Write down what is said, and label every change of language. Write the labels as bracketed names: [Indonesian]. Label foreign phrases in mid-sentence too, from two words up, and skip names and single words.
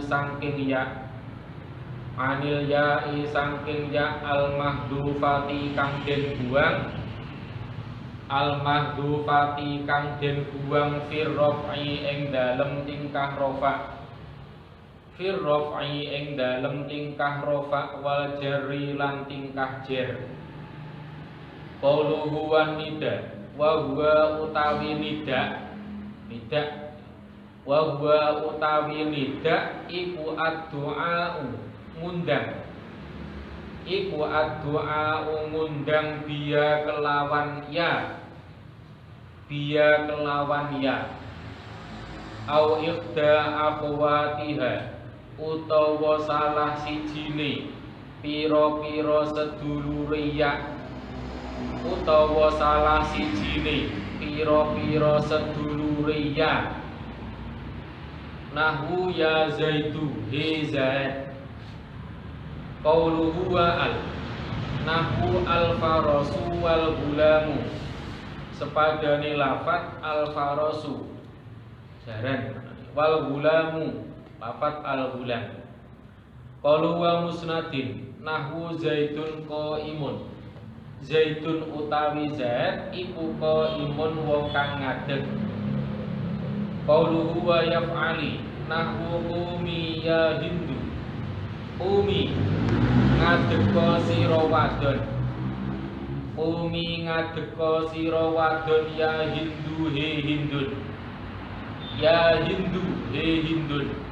[Javanese] saking ya, [Arabic] عن الياء [Javanese] saking ya [Arabic] المحذوفة [Javanese] kang den buang, [Arabic] المحذوفة [Javanese] kang den buang [Arabic] في الرفع [Javanese] ing dalem tingkah rafa, [Arabic] في الرفع [Javanese] ing dalem tingkah rafa [Arabic] والجر [Javanese] lan tingkah jar. [Arabic] قوله والنداء وهو utawi النداء، النداء و [Javanese] huwa utawi nida iku ad-du'a ngundang, iku ad-du'a ngundang biya kelawan ya, biya kelawan ya, [Arabic] أو إحدى أخواتها [Javanese] utawa salah sijine pira-pira sedulure ya, utawa salah sijine pira-pira sedulure ya. [Arabic] نحو يا زيد he zaid. قوله وأل، نحو الفرس والغلام [Javanese] sepadane lafat [Arabic] الفرس jaran, والغلام lafat الغلام. قالوا ومسند نحو زيد قائم، زيد [Javanese] utawi zaid iku [Arabic] قائم [Javanese] wong kang ngadeg. [Arabic] قوله وافعلي نحو قومي يا هند، قومي [Javanese] ngadeka sira wadon, [Arabic] قومي [Javanese] ngadeka sira wadon [Arabic] يا هند [Javanese] he hindun, [Arabic] يا هند [Javanese] he hindun.